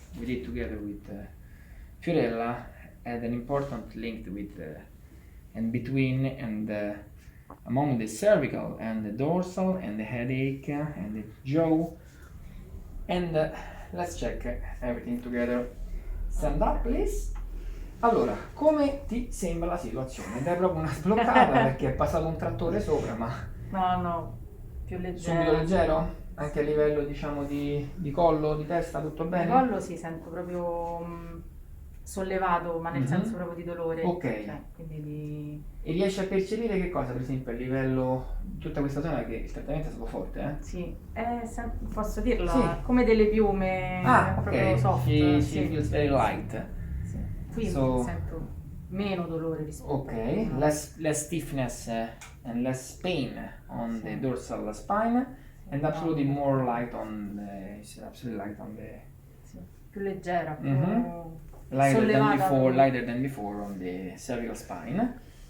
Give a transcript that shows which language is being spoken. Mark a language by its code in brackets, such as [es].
[en] we did together with Fiorella had an important link with and between and among the cervical and the dorsal and the headache and the jaw. And let's check everything together. Stand up, please. [it] Allora, come ti sembra la situazione? Ed è proprio una sbloccata perché è passato un trattore sopra, ma No, più leggero. subito leggero? Anche a livello, diciamo, di collo, di testa, tutto Il bene? collo si sento proprio sollevato, ma nel Mhm. senso proprio di dolore. Ok. Cioè, quindi di... E riesci a percepire che cosa, per esempio, a livello di tutta questa zona, che il trattamento è stato forte, eh? Sì, posso dirlo, Sì. come delle piume, Ah, proprio ok. soft. [en] She [it] sì. [en] feels very light. [it] Sì. Qui So- sento meno dolore rispetto Ok, a... [en] less stiffness and less pain on [it] Sì. [en] the dorsal spine, and [it] Sì, [en] absolutely [it] no. [en] more light on absolutely light on the [it] Sì, più leggera, più Mhm. [en] lighter than [it] sollevata. [en] before, lighter than before on the cervical spine.